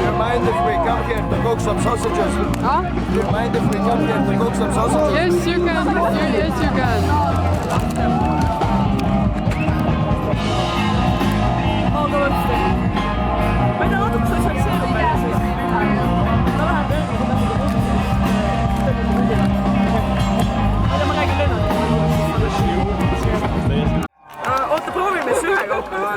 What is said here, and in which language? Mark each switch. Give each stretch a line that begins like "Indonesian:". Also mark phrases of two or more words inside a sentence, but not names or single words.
English: mind if we come here to cook some sausages? Huh? Do you mind if we come here to cook some sausages? Yes, you can. Yes, you can.
Estonian: Ma ei tea, natuke sotsialiseerub välja siis. Ma lähen ma räägin lennanud. Oota, proovime siis ühe kaupa või?